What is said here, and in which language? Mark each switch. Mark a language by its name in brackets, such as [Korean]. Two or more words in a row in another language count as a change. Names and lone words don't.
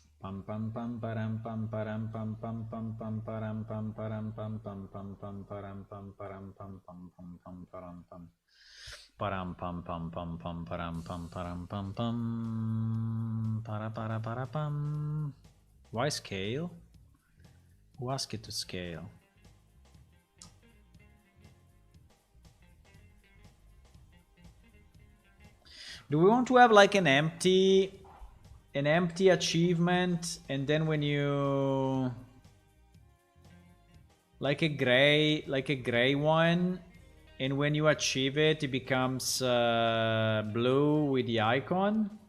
[English] pam pam pam param pam param pam pam pam pam param pam param pam pam pam pam param pam param pam pam pam pam param pam param pam pam pam pam param pam param pam pam para pam. Why scale? Who asked it to scale? Do we want to have like an empty achievement, and then when you like a gray one, and when you achieve it, it becomes blue with the icon?